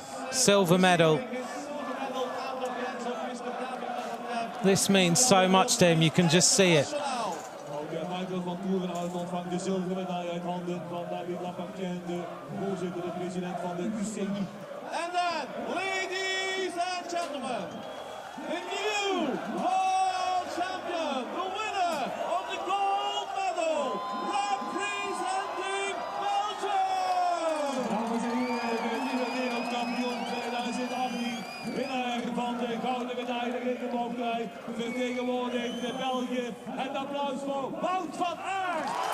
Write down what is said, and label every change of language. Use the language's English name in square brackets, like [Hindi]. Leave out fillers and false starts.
[English] Silver medal. This means so much to him, you can just see it. [Dutch] Michael van Toerenhout ontvangt de zilveren medaille uit handen van David Lapartien, de voorzitter, de president van de UCI. [English] And then, ladies and gentlemen, the new world champion, the winner of the gold medal, representing Belgium! [Dutch] Dames en heren, de nieuwe wereldkampioen 2018, winnaar van de gouden medaille regenboogtrui, vertegenwoordigt België. Het applaus voor Wout van Aert!